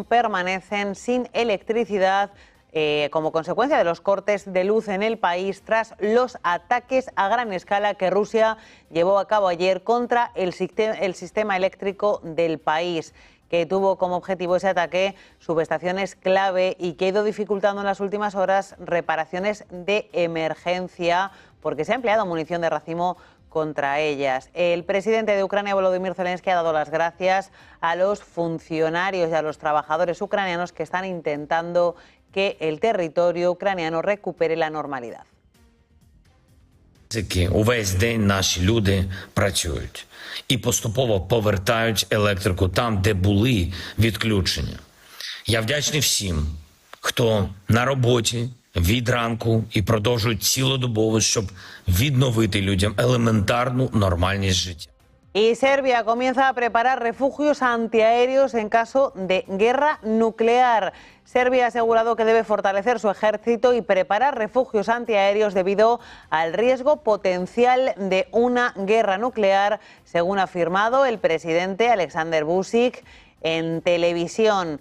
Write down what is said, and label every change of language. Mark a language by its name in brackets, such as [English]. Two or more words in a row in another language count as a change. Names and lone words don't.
[Spanish] permanecen sin electricidad como consecuencia de los cortes de luz en el país tras los ataques a gran escala que Rusia llevó a cabo ayer contra el sistema eléctrico del país, que tuvo como objetivo ese ataque subestaciones clave y que ha ido dificultando en las últimas horas reparaciones de emergencia porque se ha empleado munición de racimo contra ellas. El presidente de Ucrania, Volodymyr Zelensky, ha dado las gracias a los funcionarios y a los trabajadores ucranianos que están intentando que el territorio ucraniano recupere la normalidad. [Ukrainian] Увесь день наші люди працюють і поступово повертають електрику там, де були відключення. Я вдячний всім, хто на роботі від ранку і продовжують цілодобово, щоб відновити людям елементарну нормальність життя. [Spanish] Y Serbia comienza a preparar refugios antiaéreos en caso de guerra nuclear. Serbia ha asegurado que debe fortalecer su ejército y preparar refugios antiaéreos debido al riesgo potencial de una guerra nuclear, según ha afirmado el presidente Alexander Vučić en televisión.